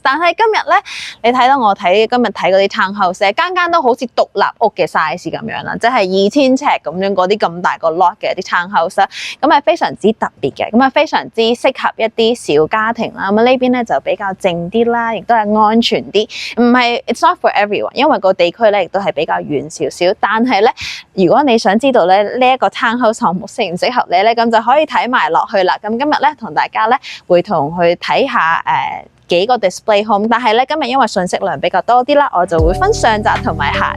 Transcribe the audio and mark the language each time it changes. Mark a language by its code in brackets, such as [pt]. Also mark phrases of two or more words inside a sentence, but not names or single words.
[yue] 但係今日咧，你睇到我今日睇嗰啲 townhouse 咧，間間都好似獨立屋嘅 size 咁樣啦，即係2000尺咁樣嗰啲咁大個 lot 嘅一啲 townhouse 啦，咁係非常之特別嘅，咁啊非常之適合一啲小家庭啦。咁呢邊咧就比較靜啲啦，亦都係安全啲，唔係 [en] it's not for everyone， [yue] 因為個地區咧亦都係比較遠少少。但係咧，如果你想知道咧呢一個 townhouse 項目適唔適合你咧，咁就可以睇埋落去啦。咁今日咧同大家咧會同去睇下幾個 [en] display home， [yue] 但係咧今日因為信息量比較多啲啦，我就會分上集同埋下集。